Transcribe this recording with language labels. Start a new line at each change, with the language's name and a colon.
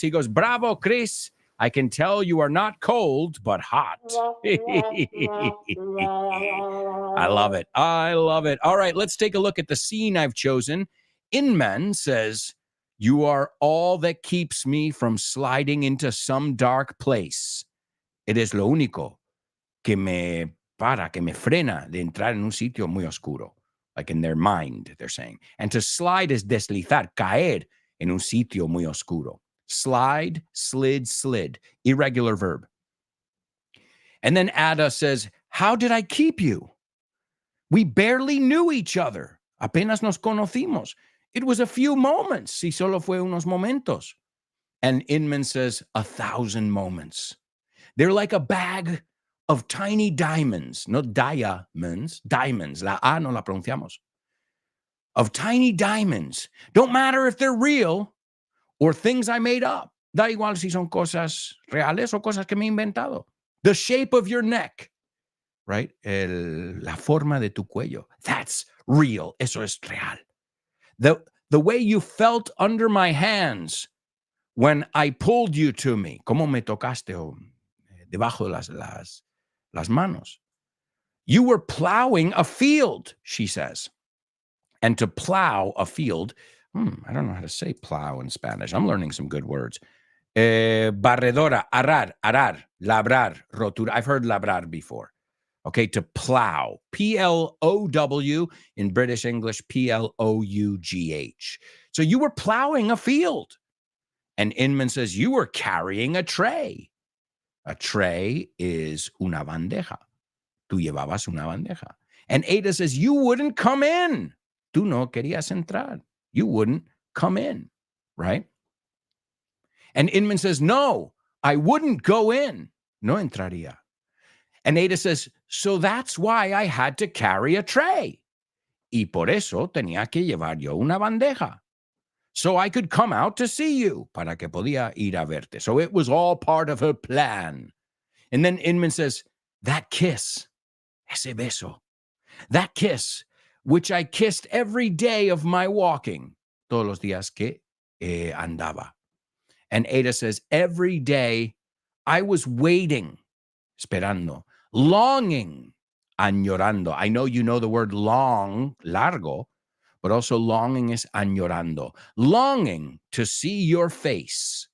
English: He goes, bravo, Chris. I can tell you are not cold, but hot. I love it. All right, let's take a look at the scene I've chosen. Inman says, you are all that keeps me from sliding into some dark place.
Spanish: Eres lo único que me frena de entrar en un sitio muy oscuro.
English: Like in their mind, they're saying.
Spanish: And to slide is deslizar, caer en un sitio muy oscuro.
English: Slide, slid, irregular verb. And then Ada says, how did I keep you? We barely knew each other.
Spanish: Apenas nos conocimos.
English: It was a few moments.
Spanish: Si solo fue unos momentos.
English: And Inman says, 1,000 moments. They're like a bag of tiny diamonds, not diamonds, diamonds.
Spanish: La A no la pronunciamos.
English: Of tiny diamonds. Don't matter if they're real or things I made up.
Spanish: Da igual si son cosas reales o cosas que me he inventado.
English: The shape of your neck, right?
Spanish: La forma de tu cuello.
English: That's real.
Spanish: Eso es real.
English: The way you felt under my hands when I pulled you to me.
Spanish: Como me tocaste debajo de las manos.
English: You were plowing a field, she says. And to plow a field, I don't know how to say plow in Spanish. I'm learning some good words. Barredora, arar, labrar, rotura. I've heard labrar before. Okay, to plow. P-L-O-W, in British English, P-L-O-U-G-H. So you were plowing a field. And Inman says, you were carrying a tray. A tray is una bandeja.
Spanish: Tú llevabas una bandeja.
English: And Ada says, you wouldn't come in.
Spanish: Tú no querías entrar.
English: You wouldn't come in, right? And Inman says, no, I wouldn't go in.
Spanish: No entraría.
English: And Ada says, so that's why I had to carry a tray.
Spanish: Y por eso tenía que llevar yo una bandeja.
English: So I could come out to see you.
Spanish: Para que podía ir a verte.
English: So it was all part of her plan. And then Inman says, that kiss,
Spanish: ese beso,
English: that kiss, which I kissed every day of my walking.
Spanish: Todos los días que andaba.
English: And Ada says, every day I was waiting, esperando, longing, añorando. I know you know the word long, largo, but also longing is añorando, longing to see your face.